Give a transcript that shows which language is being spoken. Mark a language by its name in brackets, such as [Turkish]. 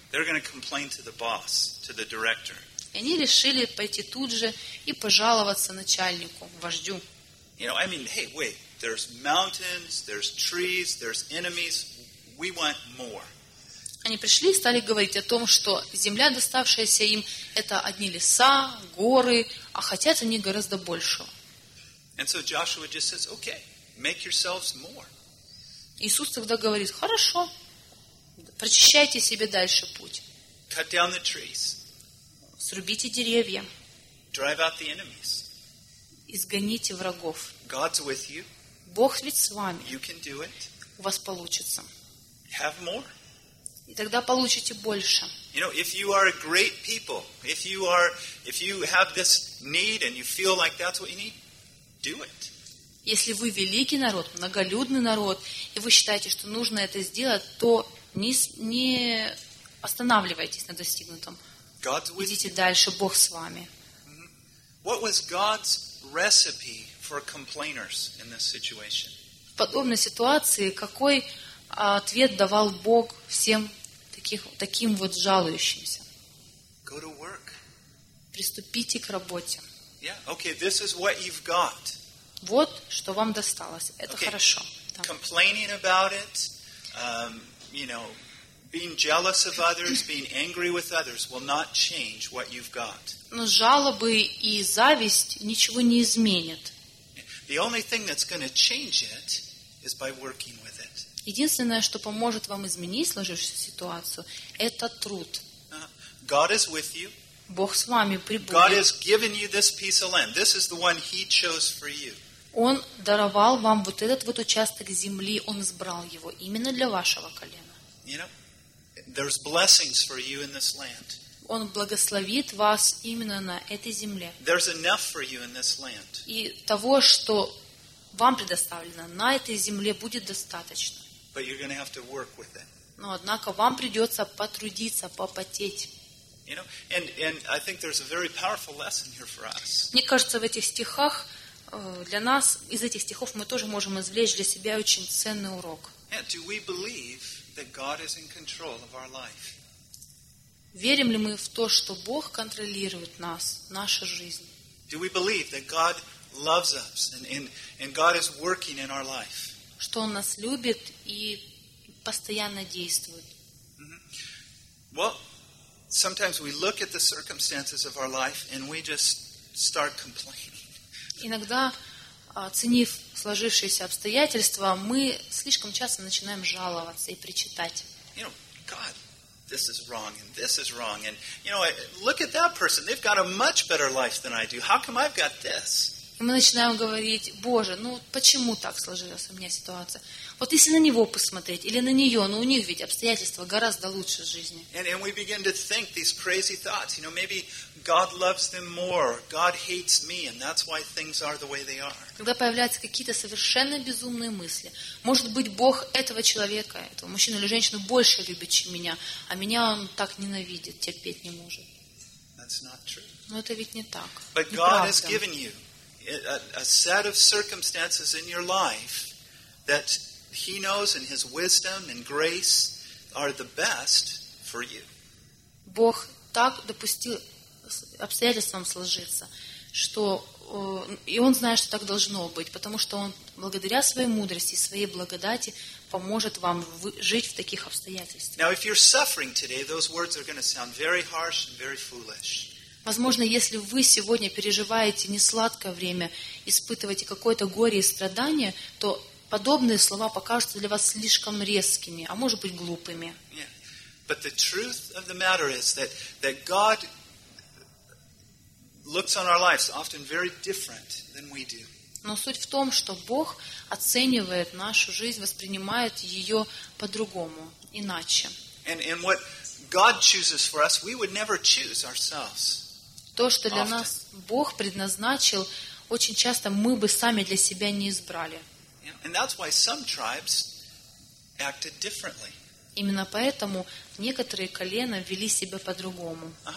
[English] They're going to complain to the boss, to the director. [Russian] И они решили пойти тут же и пожаловаться начальнику, вождю. [English] You know, I mean, hey, wait. There's mountains, there's trees, there's enemies. We want more. [Russian] Они пришли и стали говорить о том, что земля, доставшаяся им, это одни леса, горы, а хотят они гораздо большего. [English] And so Joshua just says, okay, make yourselves more. [Russian] Иисус тогда говорит, хорошо, прочищайте себе дальше путь. [English] Cut down the trees. [Russian] Срубите деревья. [English] Drive out the enemies. [Russian] Изгоните врагов. [English] God's with you. [Russian] Бог ведь с вами. [English] You can do it. [Russian] У вас получится. [English] Have more. [Russian] И тогда получите больше. [English] You know, if you are a great people, if you have this need and you feel like that's what you need, do it. [Russian] Если вы великий народ, многолюдный народ, и вы считаете, что нужно это сделать, то не останавливайтесь на достигнутом. Идите дальше, Бог с вами. [English] What was God's recipe for complainers in this situation? [Russian] В подобной ситуации какой ответ давал Бог всем таким вот жалующимся? [English] Go to work. [Russian] Приступите к работе. [English] Yeah, okay, this is what you've got. [Russian] Вот что вам досталось. Это [English] okay. [Russian] Хорошо. Да. [English] Complaining about it, you know, being jealous of others, being angry with others will not change what you've got. [Russian] Но жалобы и зависть ничего не изменят. [English] The only thing that's going to change it is by working with it. [Russian] Единственное, что поможет вам изменить сложившуюся ситуацию, это труд. [English] God is with you. [Russian] Бог с вами прибудет. [English] God has given you this piece of land. This is the one He chose for you. [Russian] Он даровал вам вот этот вот участок земли. Он избрал его именно для вашего колена. [English] You know, there's blessings for you in this land. [Russian] Он благословит вас именно на этой земле. [English] There's enough for you in this land. [Russian] И того, что вам предоставлено на этой земле, будет достаточно. [English] But you're going to have to work with it. [Russian] Но однако вам придется потрудиться, попотеть. [English] You know, and I think there's a very powerful lesson here for us. [Russian] Мне кажется, в этих стихах для нас из этих стихов мы тоже можем извлечь для себя очень ценный урок. [English] Yeah, do we believe that God is in control of our life? [Russian] Верим ли мы в то, что Бог контролирует нас, нашу жизнь? [English] Do we believe that God loves us and God is working in our life? [Russian] Что Он нас любит и постоянно действует? Mm-hmm. Well. [English] Sometimes we look at the circumstances of our life and we just start complaining. [Russian] Иногда, оценив сложившиеся обстоятельства, мы слишком часто начинаем жаловаться и причитать. [English] You know, God, this is wrong and this is wrong and you know, look at that person. They've got a much better life than I do. How come I've got this? [Russian] Мы начинаем говорить: "Боже, ну почему так сложилась у меня ситуация?" Вот если на него посмотреть, или на нее, но у них ведь обстоятельства гораздо лучше жизни. [English] And we begin to think these crazy thoughts. You know, maybe God loves them more. God hates me, and that's why things are the way they are. [Russian] Когда появляются какие-то совершенно безумные мысли. Может быть, Бог этого человека, этого мужчину или женщину больше любит, чем меня, а меня он так ненавидит, терпеть не может. [English] That's not true. [Russian] Но это ведь не так. [English] But God has given you a set of circumstances in your life that He knows in His wisdom and grace are the best for you. [Russian] Бог так допустил обстоятельствам сложиться, что и Он знает, что так должно быть, потому что Он благодаря Своей мудрости и Своей благодати поможет вам жить в таких обстоятельствах. [English] Now, if you're suffering today, those words are going to sound very harsh and very foolish. [Russian] Возможно, если вы сегодня переживаете несладкое время, испытываете какое-то горе и страдание, то подобные слова покажутся для вас слишком резкими, а может быть, глупыми. [English] But the truth of the matter is that God looks on our lives often very different than we do. [Russian] Но суть в том, что Бог оценивает нашу жизнь, воспринимает ее по-другому, иначе. [English] And what God chooses for us, we would never choose ourselves. [Russian] То, что для нас Бог предназначил, очень часто мы бы сами для себя не избрали. [English] And that's why some tribes acted differently. [Russian] Именно поэтому некоторые колена вели себя по-другому.